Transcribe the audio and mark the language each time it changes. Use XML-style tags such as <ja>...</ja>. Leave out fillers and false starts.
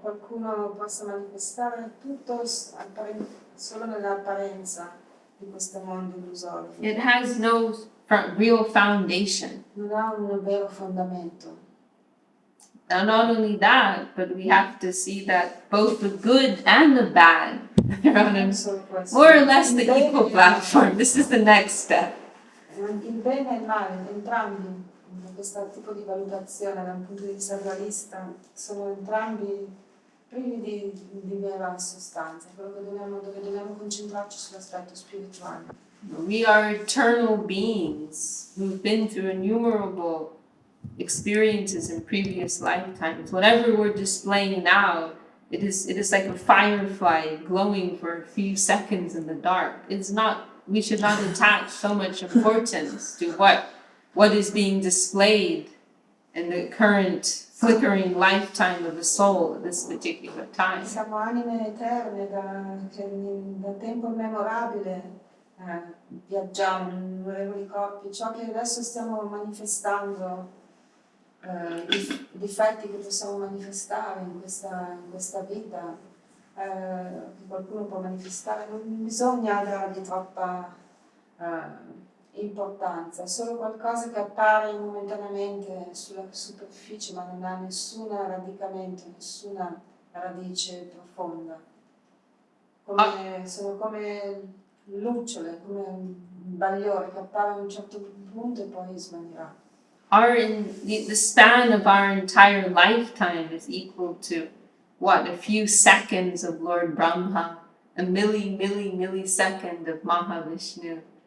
<it>Qualcuno possa manifestare tutto solo nell'apparenza di questo mondo illusorio.</it> <en>It has no real foundation.</en> <it>Non ha un vero fondamento.</it> <en>Now, not only that, but we have to see that both the good and the bad are on a more or less the equal platform. This is the next step.</en> <it>Il bene e il male, entrambi, in questo tipo di valutazione dal punto di vista realista, sono entrambi privi di vera sostanza, dove dobbiamo concentrarci sull'aspetto spirituale.</it> <en>We are eternal beings who've been through innumerable experiences in previous lifetimes. Whatever we're displaying now, it is like a firefly glowing for a few seconds in the dark. We should not attach so much importance to what is being displayed in the current flickering lifetime of the soul at this particular time.</en> <it>Siamo anime eterne che da tempo immemorabile viaggiamo in innumerevoli corpi. Ciò che adesso stiamo manifestando, i difetti che possiamo manifestare in questa vita, che qualcuno può manifestare, non bisogna dargli troppa importanza, è solo qualcosa che appare momentaneamente sulla superficie, ma non ha nessun radicamento, nessuna radice profonda. Sono come lucciole, come un bagliore che appare a un certo punto e poi svanirà.</it> <en>The span of our entire lifetime is equal to what? A few seconds of Lord Brahma, a millisecond of Mahavishnu.</en>